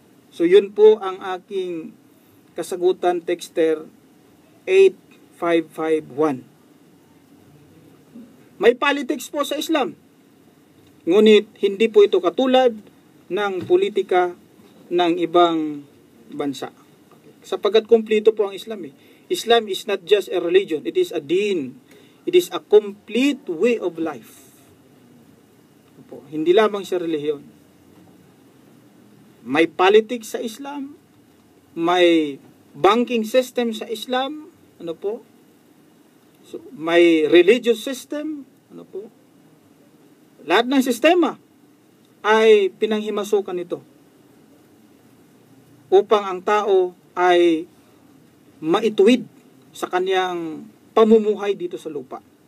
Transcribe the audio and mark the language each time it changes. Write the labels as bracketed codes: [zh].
[tl] So yun po ang aking kasagutan, texter 8551. May politics po sa Islam. Ngunit hindi po ito katulad ng politika ng ibang bansa. Sapagkat kumpleto po ang Islam eh. [en] Islam is not just a religion, it is a deen. It is a complete way of life. [tl] Po, hindi lamang siya relihiyon. May politics sa Islam, may banking system sa Islam, ano po? So, may religious system, ano po? Lahat ng sistema ay pinanghimasukan nito upang ang tao ay maituwid sa kanyang pamumuhay dito sa lupa.